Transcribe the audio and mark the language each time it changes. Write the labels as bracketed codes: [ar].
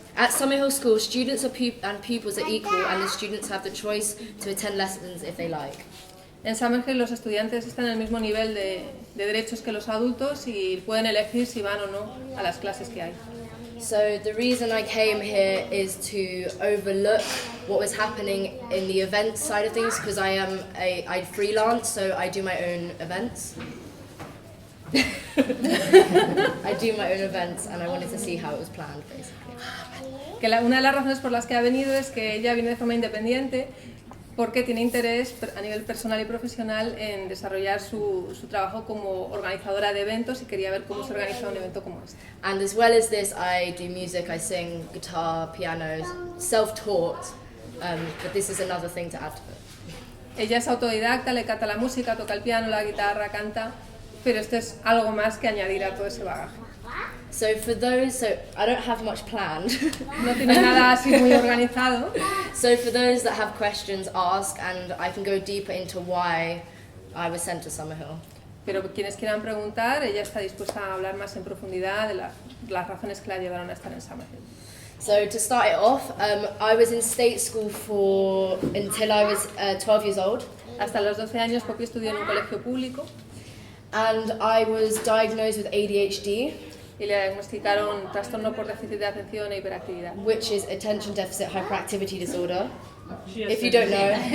[en] At Summerhill School, students and pupils are equal, and the students have the choice to attend lessons if they like. [es] En Summerhill los estudiantes están en el mismo nivel de derechos que los adultos y pueden elegir si van o no a las clases que hay. [en] So the reason I came here is to overlook what was happening in the events side of things, because I freelance, so I do my own events. I do my own events, and I wanted to see how it was planned, basically. [es] Que una de las razones por las que ha venido es que ella viene de forma independiente porque tiene interés a nivel personal y profesional en desarrollar su trabajo como organizadora de eventos y quería ver cómo se organiza un evento como este. [en] And as well as this, I do music, I sing guitar, piano, self-taught, but this is another thing to add to it. [es] Ella es autodidacta, le canta la música, toca el piano, la guitarra, canta, pero esto es algo más que añadir a todo ese bagaje. [en] So I don't have much planned. [es] No tiene nada así muy organizado. [en] So for those that have questions, ask, and I can go deeper into why I was sent to Summerhill. [es] Pero quienes quieran preguntar, ella está dispuesta a hablar más en profundidad de las razones que la llevaron a estar en Summerhill. [en] So to start it off, I was in state school until I was 12 years old. [es] Hasta los 12 años Poppy estudió en un colegio público. [en] And I was diagnosed with ADHD. [es] Y le diagnosticaron trastorno por déficit de atención e hiperactividad. [en] Which is attention deficit hyperactivity disorder. If you don't know.